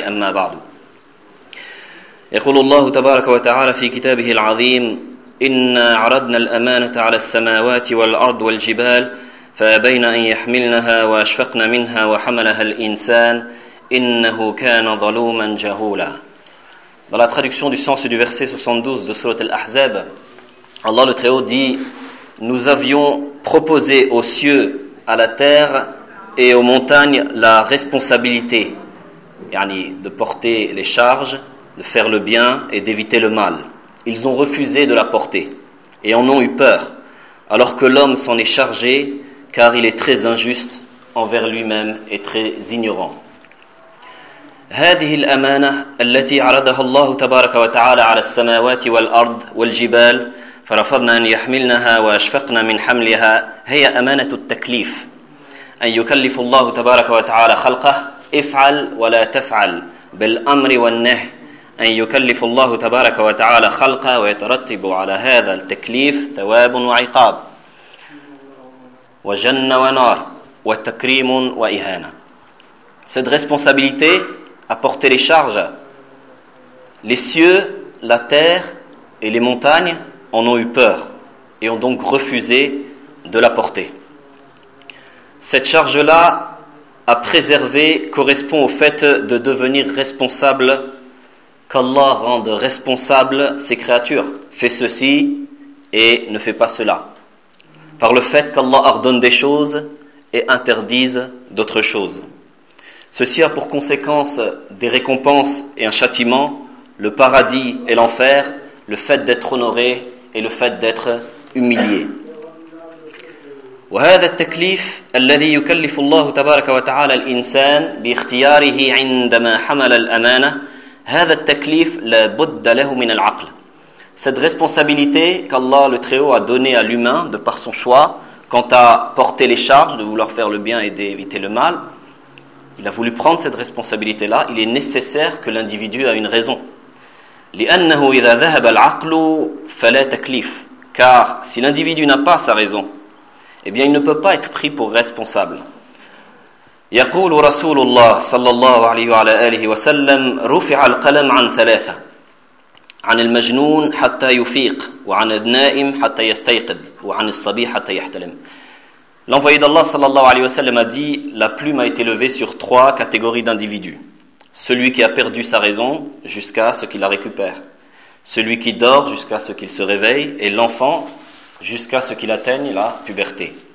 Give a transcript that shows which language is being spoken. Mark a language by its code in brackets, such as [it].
[ar] أما بعد، يقول الله تبارك وتعالى في كتابه العظيم: إنا عرضنا الأمانة على السماوات والأرض والجبال فأبين أن يحملنها وأشفقن منها وحملها الإنسان إنه كان ظلوما جهولا. [fr] Dans la traduction du sens du verset 72 de Sourate Al-Ahzab, Allah le Très-Haut dit: nous avions proposé aux cieux, à la terre et aux montagnes la responsabilité, yani de porter les charges, de faire le bien et d'éviter le mal. Ils ont refusé de la porter et en ont eu peur, alors que l'homme s'en est chargé, car il est très injuste envers lui-même et très ignorant. [ar] هذه الأمانة التي عرضها الله تبارك وتعالى على السماوات والأرض والجبال فرفضنا أن يحملنها وأشفقنا من حملها هي أمانة التكليف، أن يكلف الله تبارك وتعالى خلقه افعل ولا تفعل بالأمر والنهي، أن يكلف الله تبارك وتعالى خلقه ويترتب على هذا التكليف ثواب وعقاب وجنة ونار وتكريم وإهانة. [fr] Cette responsabilité, à porter les charges, les cieux, la terre et les montagnes en ont eu peur et ont donc refusé de la porter. Cette charge-là à préserver correspond au fait de devenir responsable, qu'Allah rende responsable ses créatures. Fais ceci et ne fais pas cela. Par le fait qu'Allah ordonne des choses et interdise d'autres choses. Ceci a pour conséquence des récompenses et un châtiment, le paradis et l'enfer, le fait d'être honoré et le fait d'être humilié. [ar] وهذا التكليف الذي يكلف الله تبارك وتعالى الإنسان باختياره عندما حمل الأمانة هذا التكليف لا بد له من العقل. [fr] Cette responsabilité qu'Allah le Très-Haut a donnée à l'humain de par son choix quant à porter les charges, de vouloir faire le bien et d'éviter le mal, il a voulu prendre cette responsabilité-là, il est nécessaire que l'individu ait une raison. [ar] لأنه إذا ذهب العقل فلا تكليف. [fr] Car si l'individu n'a pas sa raison, eh bien il ne peut pas être pris pour responsable. [ar] يقول رسول الله صلى الله عليه وعلى آله وسلم: رفع القلم عن ثلاثة، عن المجنون حتى يفيق، وعن النائم حتى يستيقظ، وعن الصبي حتى يحتلم. [fr] L'envoyé d'Allah [ar] sallallahu alayhi wa sallam [fr] a dit: la plume a été levée sur trois catégories d'individus. Celui qui a perdu sa raison jusqu'à ce qu'il la récupère. Celui qui dort jusqu'à ce qu'il se réveille. Et l'enfant jusqu'à ce qu'il atteigne la puberté.